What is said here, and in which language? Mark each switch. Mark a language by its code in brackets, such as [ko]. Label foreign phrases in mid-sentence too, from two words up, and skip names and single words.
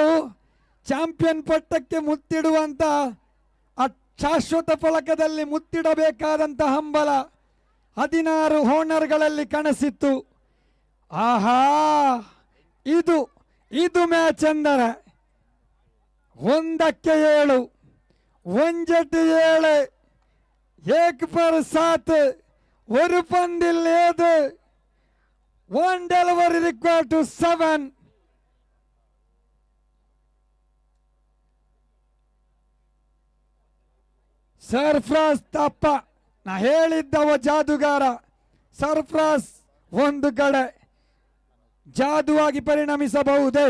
[kn] ಚಾಂಪಿಯನ್ ಪಟ್ಟಕ್ಕೆ ಮುತ್ತಿಡುವಂತ ಆ ಶಾಶ್ವತ ಫಲಕದಲ್ಲಿ ಮುತ್ತಿಡಬೇಕಾದಂತ ಹಂಬಲ 16 ಓನರ್ಗಳಲ್ಲಿ ಕನಸಿತ್ತು. ಆಹಾ, ಇದು ಮ್ಯಾಚ್ ಎಂದರೆ 1ಕ್ಕೆ 7, 1-7, 1/7, [ml] ഒരു പന്തിൽ ഏത്, [en] 1 delivery required to 7. [kn] ಸರ್ಫ್ರಾಜ್ ತಪ್ಪ. ನಾ ಹೇಳಿದ್ದವ ಜಾದುಗಾರ. ಸರ್ಫ್ರಾಜ್ ಒಂದು ಕಡೆ ಜಾದುವಾಗಿ ಪರಿಣಮಿಸಬಹುದೇ?